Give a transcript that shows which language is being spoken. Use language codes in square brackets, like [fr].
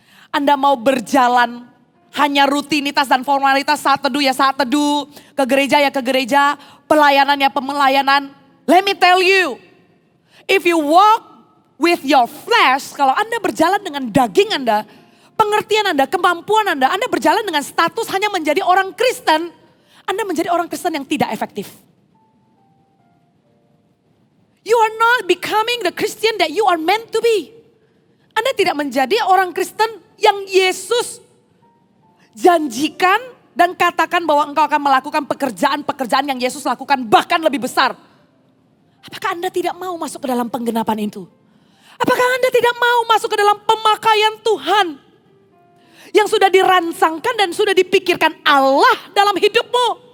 [id] Anda mau berjalan hanya rutinitas dan formalitas, saat teduh ya saat teduh, ke gereja ya ke gereja, pelayanan ya pelayanan. [en] Let me tell you, if you walk with your flesh, [id] kalau Anda berjalan dengan daging Anda, pengertian Anda, kemampuan Anda berjalan dengan status hanya menjadi orang Kristen, Anda menjadi orang Kristen yang tidak efektif. [en] You are not becoming the Christian that you are meant to be. [id] Anda tidak menjadi orang Kristen yang Yesus janjikan dan katakan bahwa engkau akan melakukan pekerjaan-pekerjaan yang Yesus lakukan bahkan lebih besar. Apakah Anda tidak mau masuk ke dalam penggenapan itu? Apakah Anda tidak mau masuk ke dalam pemakaian Tuhan yang sudah dirancangkan dan sudah dipikirkan Allah dalam hidupmu?